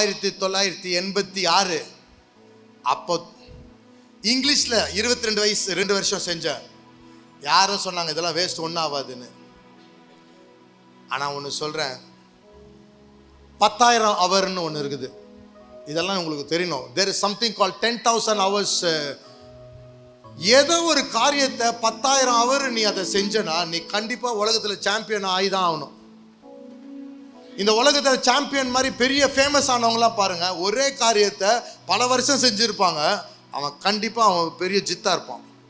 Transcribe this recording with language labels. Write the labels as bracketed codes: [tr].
[ta] 1986. அப்போ இங்கிலீஷில் 22 வயசு, 2 வருஷம் செஞ்சேன். யாரும் சொன்னாங்க இதெல்லாம் வேஸ்ட், ஒன்றும் ஆகாதுன்னு. ஆனால் ஒன்று சொல்கிறேன், 10,000 ஹவர்னு ஒன்று இருக்குது. இதெல்லாம் உங்களுக்கு தெரியணும். [en] there is something called 10,000 hours. [ta] ஏதோ ஒரு காரியத்தை 10,000 ஹவர் நீ அதை செஞ்சனா நீ கண்டிப்பாக உலகத்தில் சாம்பியன் ஆகிதான் ஆகணும். இந்த உலகத்தில் சாம்பியன் மாதிரி பெரிய ஃபேமஸ் ஆனவங்களாம் பாருங்க, ஒரே காரியத்தை பல வருஷம் செஞ்சுருப்பாங்க, அவன் கண்டிப்பாக அவன் பெரிய ஜித்தா இருப்பான்.